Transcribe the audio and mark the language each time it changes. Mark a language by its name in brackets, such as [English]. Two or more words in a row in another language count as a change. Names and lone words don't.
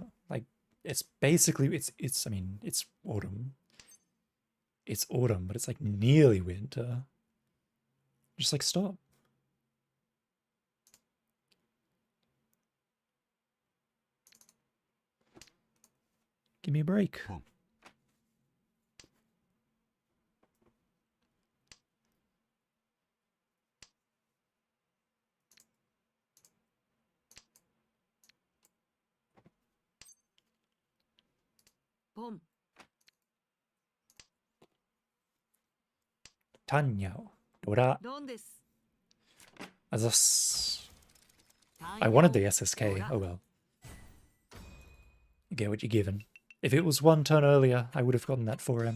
[English] Like, it's basically, I mean, it's autumn. It's autumn, but it's like nearly winter. Just like, stop. Give me a break. Pom. [Japanese] Tanyao. Dora. Don desu. [English] Azas. I wanted the SSK. Oh well. You get what you're given. If it was one turn earlier, I would have gotten that 4M.